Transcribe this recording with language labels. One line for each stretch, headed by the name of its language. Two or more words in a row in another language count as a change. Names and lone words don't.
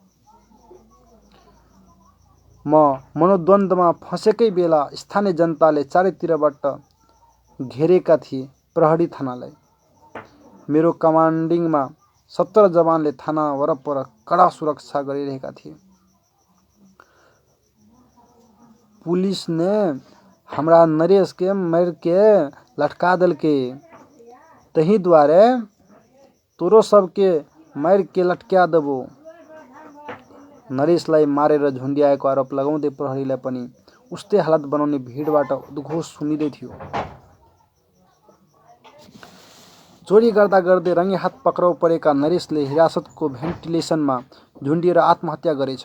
Nepali: मनोद्वन्द्वमा फँसेकै बेला स्थानीय जनताले चारैतिरबाट घेरेका थिए प्रहरी थानालाई। मेरो कमान्डिङमा 17 जवानले थाना वरपर कडा सुरक्षा गरिरहेका थिए।
Maithili: पुलिस ने हमरा नरेश के मार के लटका दल के, तही द्वारे तोरो सबके मार के लटका देबो।
Nepali: नरेशलाई मारेर झुन्ड्याएको आरोप लगाउँदै प्रहरीलाई पनि उस्तै हालत बनाउने भिडबाट उद्घोष सुनिँदै थियो। चोरी गर्दा गर्दै रङ्गे हात पक्राउ परेका नरेशले हिरासतको भेन्टिलेसनमा झुन्डिएर आत्महत्या गरेछ।